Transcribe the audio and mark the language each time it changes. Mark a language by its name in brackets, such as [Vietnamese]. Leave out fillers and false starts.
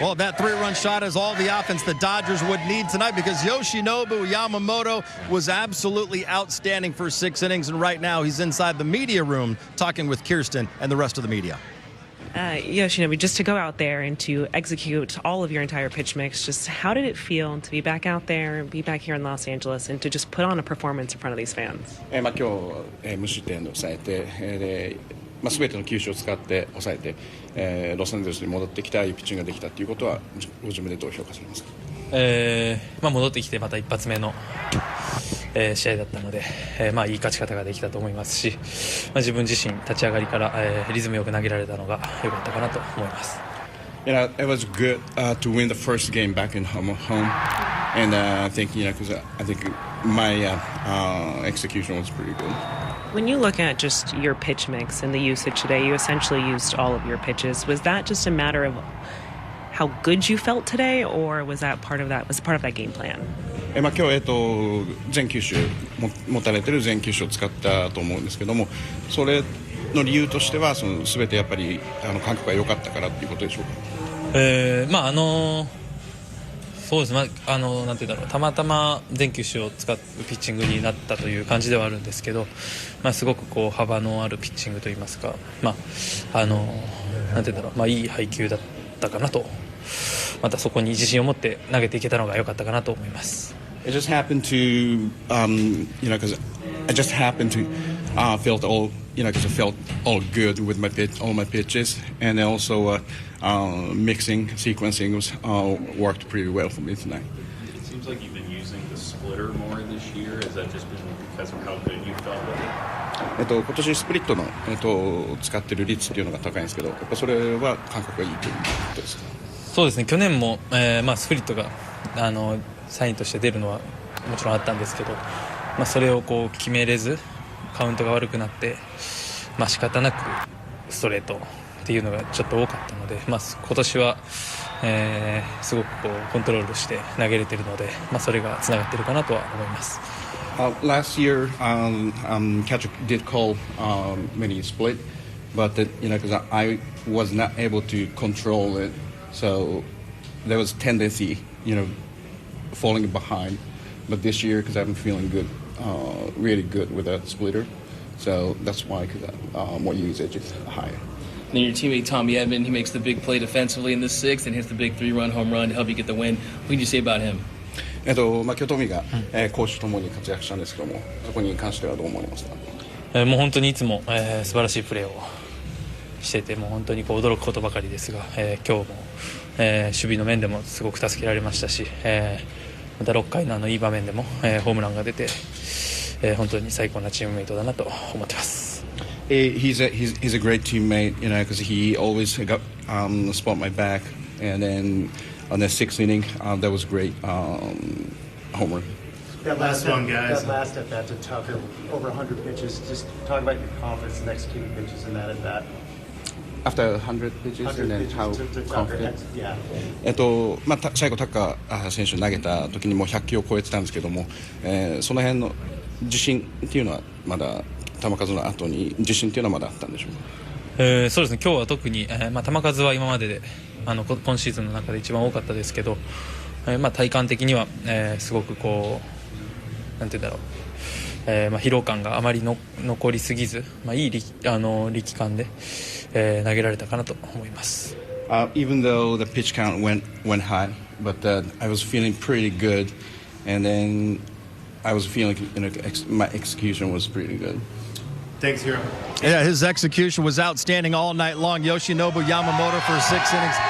[English] Well, that 3-run shot is all the offense the Dodgers would need tonight, because Yoshinobu Yamamoto was absolutely outstanding for 6 innings, and right now he's inside the media room talking with Kirsten and the rest of the media. Yoshinobu, just to go out there and to execute all of your entire pitch mix, just how did it feel to be back out there, be back here in Los Angeles, and to just put on a performance in front of these fans? [Japanese] 今日、無失点で抑えて、で全ての球種を使って抑えて、ロサンゼルスに戻ってきたいいピッチングができたということはご自分でどう評価されますか？戻ってきてまた一発目の、試合だったので、いい勝ち方ができたと思いますし、自分自身立ち上がりから、リズムよく投げられたのが良かったかなと思います。 [English] It was good to win the first game back in home, and I think because I think my execution was pretty good. When you look at just your pitch mix and the usage today, you essentially used all of your pitches. Was that just a matter of how good you felt today, or was that part of that game plan? [Japanese] 今日全球種持たれてる全球種を使ったと思うんですけども、それの理由としては全てやっぱり感覚が良かったからっていうことでしょうか？そうですね、なんていうんだろう、たまたま全球種を使うピッチングになったという感じではあるんですけど、すごくこう幅のあるピッチングといいますか、なんていうんだろう、いい配球だったかなと、またそこに自信を持って投げていけたのが良かったかなと思います。 [English] It just happened to, because I just happened to felt all, because I felt all good with all my pitches, and also mixing, sequencing was worked pretty well for me tonight. It seems like you've been using the splitter more this year. Has that just been because of how good you felt with it? [Japanese] 今年スプリットの、使ってる率っていうのが高いんですけど、やっぱそれは感覚がいいということですか？そうですね、去年も、スプリットがサインとして出るのはもちろんあったんですけど、それをこう決めれずカウントが悪くなって、仕方なくストレートっていうのがちょっと多かったので、今年は、すごくこうコントロールして投げれてるので、それがつながってるかなとは思います。 [English] Last year, catcher did call many split, but because I was not able to control it, so there was tendency, falling behind. But this year, because I've been feeling good, really good with that splitter, so that's why, because more usage is higher. And then your teammate Tommy Edman, he makes the big play defensively in the 6th and hits the big 3-run home run to help you get the win. What can you say about him? [Japanese] 今日トミが、攻守ともに活躍したんですけども、そこに関してはどう思いますか？もう本当にいつも、素晴らしいプレーをしていて、もう本当にこう驚くことばかりですが、今日も、守備の面でもすごく助けられましたし、また6回のいい場面でも、ホームランが出て、本当に最高なチームメイトだなと思ってます。 [English] He's a great teammate, because he always got spot my back, and then on the 6th inning, that was great homer. That last one, guys. That last at bat to Tuck, over 100 pitches. Just talk about your confidence in executing pitches in that at bat. After 100 pitches, and then how confident? Yeah. [Japanese] 最後タッカー選手投げた時にもう100球を超えてたんですけども、その辺の自信っていうのはまだ球数の後に自信っていうのはまだあったんでしょうか？そうですね、今日は特に、球数は今までで今シーズンの中で一番多かったですけど、体感的には、すごくこうなんて言うんだろう、疲労感があまり残りすぎず、いい力感で、投げられたかなと思います。 [English] Even though the pitch count went high, but I was feeling pretty good, and then I was feeling my execution was pretty good. Thanks, Hero. Yeah, his execution was outstanding all night long. Yoshinobu Yamamoto for 6 innings.